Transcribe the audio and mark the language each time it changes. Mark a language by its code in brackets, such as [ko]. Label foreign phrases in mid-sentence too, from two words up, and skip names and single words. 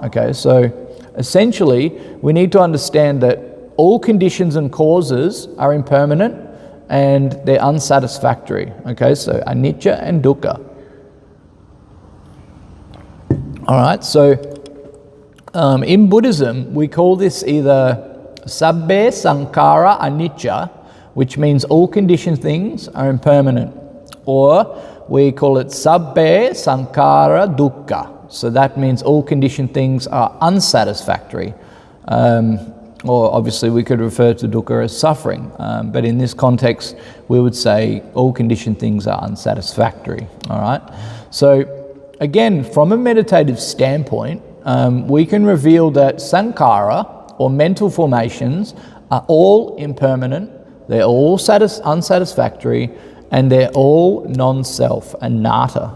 [en] Okay, so essentially we need to understand that all conditions and causes are impermanent and they're unsatisfactory. Okay, so anicca and dukkha. All right, so in Buddhism, we call this either [pi] sabbe sankhara anicca, [en] which means all conditioned things are impermanent, or we call it [pi] sabbe sankhara dukkha. [en] So that means all conditioned things are unsatisfactory. Or obviously we could refer to dukkha as suffering, but in this context we would say all conditioned things are unsatisfactory. All right. So again, from a meditative standpoint, we can reveal that sankhara or mental formations are all impermanent, they're all unsatisfactory, and they're all non-self, anatta.